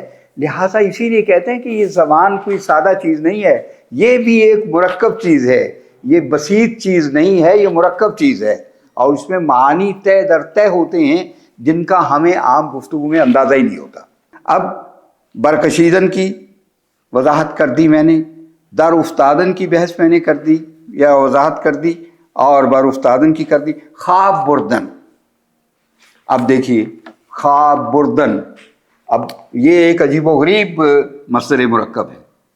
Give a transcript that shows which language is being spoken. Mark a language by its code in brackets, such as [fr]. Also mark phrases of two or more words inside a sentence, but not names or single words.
[ur] لہٰذا اسی لیے کہتے ہیں کہ یہ زبان کوئی سادہ چیز نہیں ہے، یہ بھی ایک مرکب چیز ہے. یہ بسیط چیز نہیں ہے، یہ مرکب چیز ہے، اور اس میں معانی طے در طے ہوتے ہیں جن کا ہمیں عام گفتگو میں اندازہ ہی نہیں ہوتا. اب برکشیدن کی وضاحت کر دی میں نے، در افتادن کی بحث میں نے کر دی یا وضاحت کر دی، اور بر افتادن کی کر دی. [fa] خواب بردن، [ur] اب دیکھیے [fa] خواب بردن، [ur] اب یہ ایک عجیب و غریب مصدر مرکب ہے.